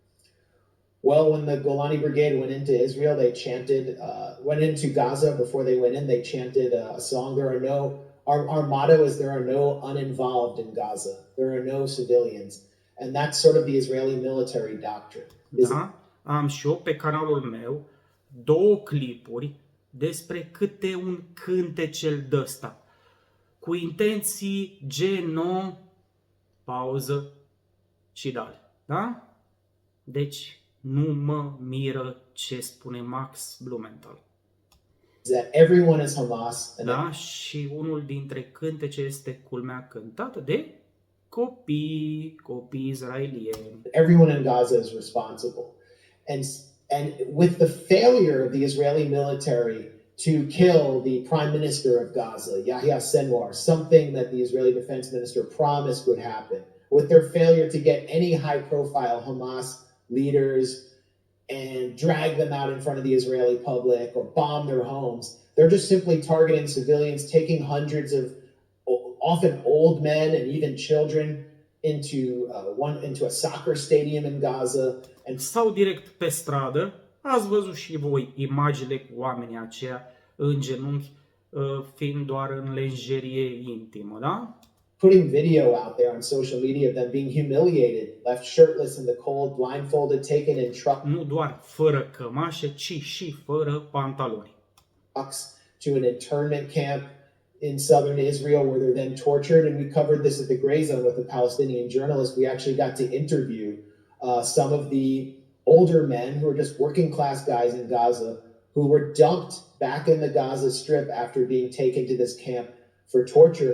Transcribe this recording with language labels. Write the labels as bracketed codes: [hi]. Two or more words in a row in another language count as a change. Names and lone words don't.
[en] Well, when the Golani Brigade went into Israel, they chanted, went into Gaza before they went in, they chanted a song. Our motto is there are no uninvolved in Gaza. There are no civilians. And that's sort of the Israeli military doctrine. [ro] Da? Am și eu pe canalul meu 2 clipuri despre câte un cântecel d-ăsta, cu intenții geno, pauză și dale. Da? Deci nu mă miră ce spune Max Blumenthal. [en] That everyone is Hamas. [ro] Da? Și unul dintre cântece este culmea cântată de copii israelieni. [en] Everyone in Gaza is responsible. And with the failure of the Israeli military to kill the prime minister of Gaza, Yahya Sinwar, something that the Israeli defense minister promised would happen, with their failure to get any high-profile Hamas leaders and drag them out in front of the Israeli public or bomb their homes, they're just simply targeting civilians, taking hundreds of often old men and even children into a soccer stadium in Gaza. [ro] Sau direct pe stradă, ați văzut și voi imaginile cu oamenii aceia în genunchi, fiind doar în lenjerie intimă, da? [en] Putting video out there on social media of them being humiliated, left shirtless in the cold, blindfolded, taken in trucks. [ro] Nu doar fără cămașe, ci și fără pantaloni. [en] To an internment camp in southern Israel where they're then tortured. And we covered this at the Gray Zone with a Palestinian journalist. We actually got to interview some of the older men who are just working class guys in Gaza who were dumped back in the Gaza Strip after being taken to this camp for torture.